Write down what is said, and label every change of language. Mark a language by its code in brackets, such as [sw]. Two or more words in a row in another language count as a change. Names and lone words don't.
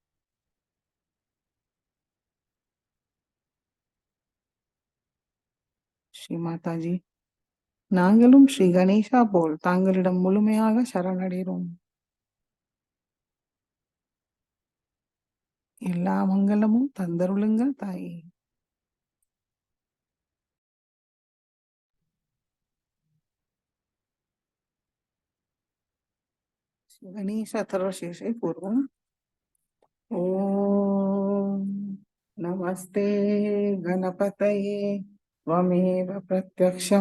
[ta] ஸ்ரீ மாதாஜி, நாங்களும் ஸ்ரீ கணேசா போல் தாங்களிடம் முழுமையாக சரணடைகிறோம். எல்லா மங்களமும் தந்தருளுங்கள் தாயே. [sa] गणेश अथर्वशीर्षे पूर्वम् ॐ नमस्ते गणपतये त्वमेव प्रत्यक्षं